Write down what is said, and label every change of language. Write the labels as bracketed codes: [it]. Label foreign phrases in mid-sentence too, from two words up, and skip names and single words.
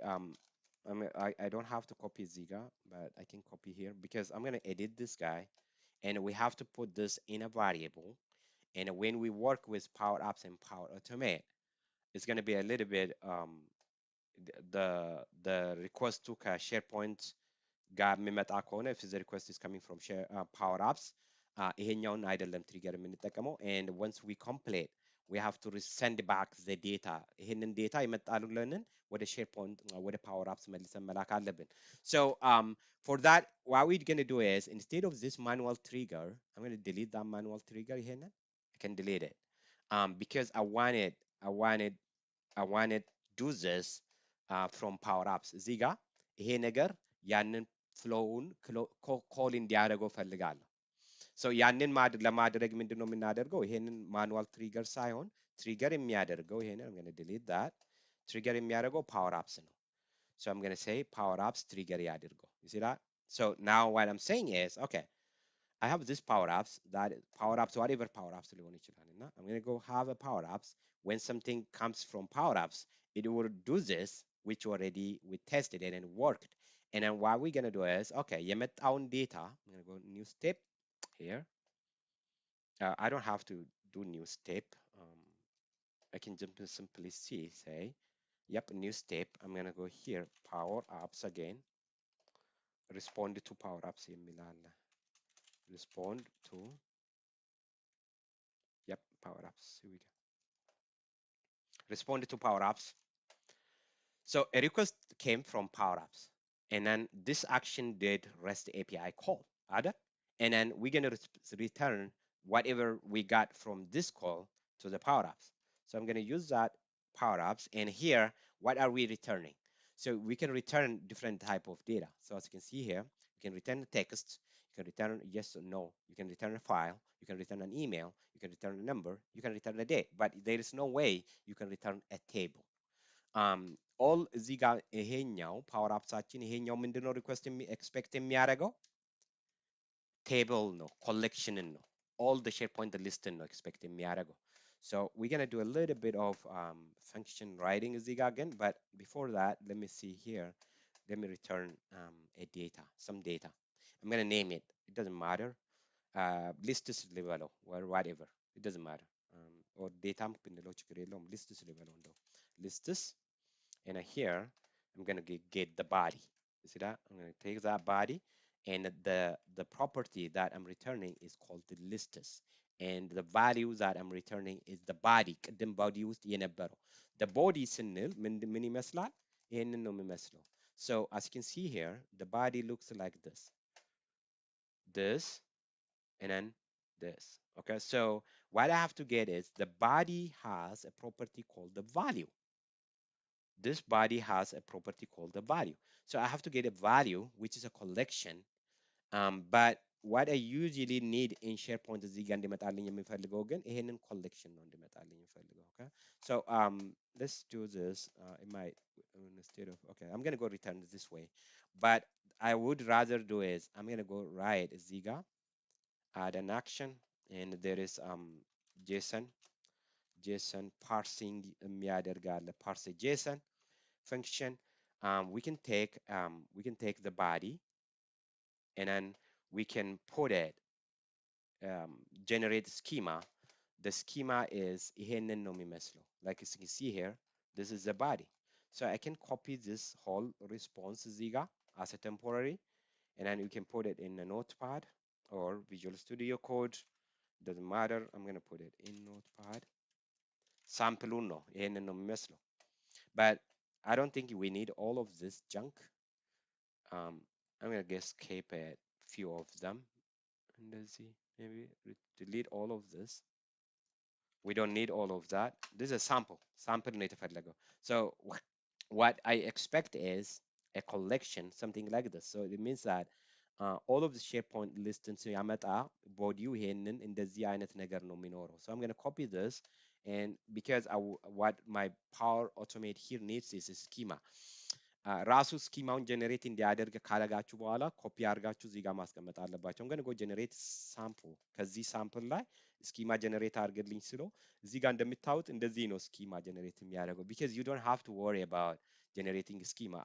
[en] I don't have to copy Ziga, but I can copy here because I'm gonna edit this guy, and we have to put this in a variable. And when we work with Power Apps and Power Automate, it's gonna be a little bit the request to SharePoint [am] ጋር የሚመጣ ከሆነ [en] if the request is coming from Power Apps [am] ይሄኛውን አይደለም ትሪገር የምንጠቀመው [en] and once we complete we have to send back the data [am] ይሄንን ዴታ ይመጣሉልንን ወደ SharePoint ወደ Power Apps መልሰን መላክ አለብን. [en] So for that what we're going to do is instead of this manual trigger I'm going to delete that manual trigger ይሄንን I can delete it because I wanted do this from Power Apps [am] እዚህ ጋር ይሄ ነገር ያንን [en] flow call [am] እንዲያደርገው ፈልጋለሁ። ሶ ያንን ለማድረግ ምንድን ነው የምናደርገው? ይሄንን [en] manual trigger [am] ሳይሆን ትሪገር የሚያደርገው ይሄንን [en] I'm going to delete that [am] ትሪገር የሚያደርገው ፓወር አፕስ ነው። [en] So I'm going to say power apps trigger ያድርገው. You see that? So now what I'm saying is, okay, I have this power apps, that power apps, whatever power apps [am] ሊሆን ይችላል እና [en] I'm going to go have a power apps. When something comes from power apps, it will do this, which already we tested it and worked. And then what we're going to do is, okay, የመጣውን data, I'm going to go new step here. I don't have to do new step. I can just simply say, yep, new step. I'm going to go here, power apps again. Respond to power apps [am] የሚል አለ. [en] Respond to, yep, power apps. Here we go. Respond to power apps. So a request came from power apps, and then this action did REST API call, ada? And then we're going to return whatever we got from this call to the power apps. So I'm going to use that power apps, and here, what are we returning? So we can return different type of data. So as you can see here, you can return the text, you can return yes or no, you can return a file, you can return an email, you can return a number, you can return a date, but there is no way you can return a table. [am] ኦል እዚህ ጋር ይሄኛው ፓወር አፕሳችን ይሄኛው ምንድነው [en] request expect [am] የሚያደርገው ቴብል ነው ኮሌክሽንን ነው [en] all the SharePoint [am] lisትን ነው ኤክስፔክት የሚያደርገው. [en] So we're going to do a little bit of function writing [am] እዚህ ጋር ግን [en] but before that let me see here, let me return a data, some data. I'm going to name it, it doesn't matter, lists ልበለው or whatever, it doesn't matter, or data [am] ብንለው ችግር የለውም, [en] lists [am] ልበለው እንደው [en] lists. And here I'm going to get the body. You see that? I'm going to take that body, and the property that I'm returning is called the listus, and the value that I'm returning is the body. [am] ቅድም body ውስጥ የነበረው the body ስንል ምን ይመስላል? ይሄንን ነው የሚመስለው. [en] So as you can see here, the body looks like this, and then this. Okay, so What I have to get is the body has a property called the value. This body has a property called the value. So I have to get a value, which is a collection. But what I usually need in SharePoint [am] እዚህ ጋር እንዲመጣልኝ የሚፈልገው ግን ይሄንን collection ነው እንዲመጣልኝ የሚፈልገው. [en] Okay. So let's do this. It might instead of okay, I'm gonna go return this way. But I would rather do is I'm gonna go right [am] እዚህ ጋር [en] add an action and there is JSON parsing [am] የሚያደርግ አለ [en] parse JSON function. We can take the body and then we can put it generate schema. The schema is [am] ይሄንን ነው የሚመስለው. [en] Like as you can see here, this is the body. So I can copy this whole response [am] እዚህ ጋር [en] as a temporary and then you can put it in a notepad or Visual Studio Code. Doesn't matter. I'm going to put it in notepad. [am] ሳምፕሉን ነው ይሄንን ነው የሚመስለው. [en] But I don't think we need all of this junk. I'm going to just keep a few of them. And let's see, maybe delete all of this. We don't need all of that. This is a sample [am] ነው የተፈለገው. [en] So what I expect is a collection, something like this. So it means that all of the SharePoint lists [am] ያመጣ ቦዲው ይሄንን እንደዚህ አይነት ነገር ነው የሚኖረው. [en] So I'm going to copy this and because what my Power Automate here needs is a schema. [am] ራሱ [en] schema generate [am] እንዲያደርግ ካረጋችሁ በኋላ ኮፒ አድርጋችሁ እዚህ ጋር ማስቀመጥ አለባቸው። [en] I'm going to go generate sample [am] ከዚህ ሳምፕል ላይ [en] schema generate [am] አድርግልኝ ስለው እዚህ ጋር እንደምታዩት እንደዚህ ነው [en] schema generate [am] የሚያደርገው [en] because you don't have to worry about generating schema.